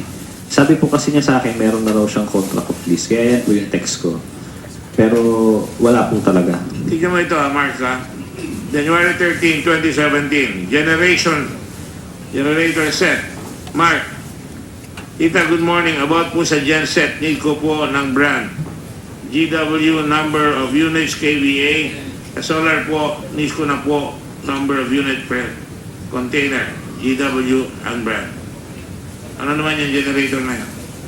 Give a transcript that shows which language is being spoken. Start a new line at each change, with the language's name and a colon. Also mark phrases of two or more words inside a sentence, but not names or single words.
Filipino: Sabi po kasi niya sa akin, meron na raw siyang
English: contract of lease.
Filipino: Kaya yan po yung text ko. Pero wala po talaga. Tignan mo ito, Mark, January 13, 2017.
English: Generator set. Mark, Tita, good morning.
Filipino: About po sa genset, need ko po ng brand.
English: GW number of units KVA.
Filipino: Sa solar po, need ko na po
English: number of unit per container. GW and brand.
Filipino: Ano naman yung generator na yan?